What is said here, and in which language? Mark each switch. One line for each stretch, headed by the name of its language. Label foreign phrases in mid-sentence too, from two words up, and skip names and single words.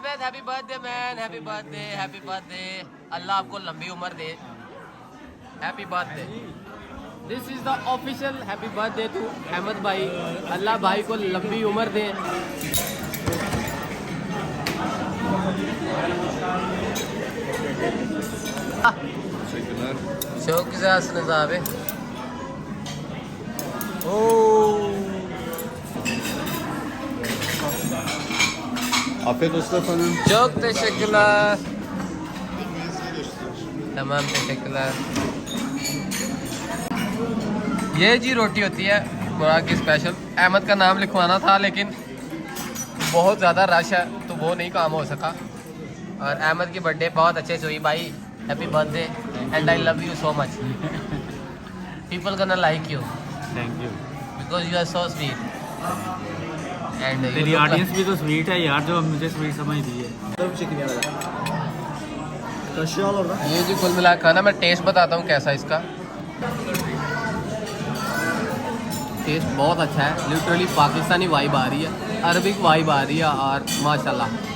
English: Happy birthday man, happy birthday, happy birthday.
Hindi: अल्लाह आपको लंबी उम्र दे।
English: Happy birthday. This is the official happy birthday to Ahmad bhai.
Hindi: अल्लाह भाई को लंबी उम्र दे।
Turkish: Çok güzelsiniz abi. Afiyet olsun efendim. Çok teşekkürler. तमाम teşekkürler.
Hindi: ये जी रोटी होती है मुराद की स्पेशल। अहमद का नाम लिखवाना था लेकिन बहुत ज़्यादा रश है तो वो नहीं काम हो सका। और अहमद की बर्थडे बहुत अच्छे से हुई भाई।
English: Happy birthday and I love you so much. People gonna like you Thank you. because you are so sweet and you
Hindi: तेरी
English: look like-
Hindi: ऑडियंस भी तो स्वीट है यार, जो मुझे स्वीट समझती है। ये जी कुल मिला खाना। मैं टेस्ट बताता हूँ कैसा इसका। टेस्ट बहुत अच्छा है। लिटरली पाकिस्तानी वाइब आ रही है, अरबिक वाइब आ रही है और माशाल्लाह।